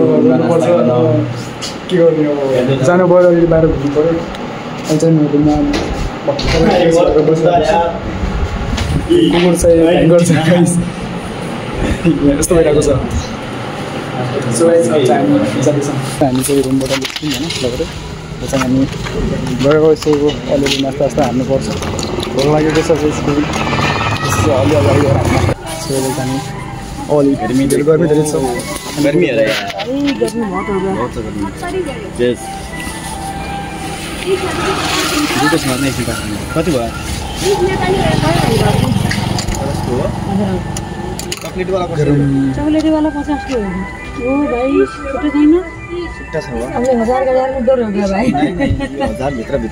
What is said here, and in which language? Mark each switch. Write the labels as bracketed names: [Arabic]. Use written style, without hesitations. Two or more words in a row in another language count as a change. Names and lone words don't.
[Nepali] के गर्ने हो जानु पऱ्यो अहिले बाहिर घुम्नु पऱ्यो अहिले चाहिँ म रुममा कुकुर चाहिँ ह्याङ्गर छ गाइस यस्तो भइरहेको छ [English] so guys [Nepali] हामी चाहिँ रुमबाट निस्क्यौँ होइन लगेर चाहिँ हामी गएको यसो अलिअलि नास्ता सास्ता हाल्नुपर्छ भोक लागेको छ यसो अलि अगाडि गएर सो हामी अलि गर्मी धेरै छ [Hindi] गर्मी है यार [Nepali] कति भयो [Hindi] चॉकलेट वाला 50 के हो वो भाई छोटे थे ना [Nepali] छुट्टा छ हो [Hindi] हमने 1000 का यार डर हो गया भाई [Nepali] 1000 भित्र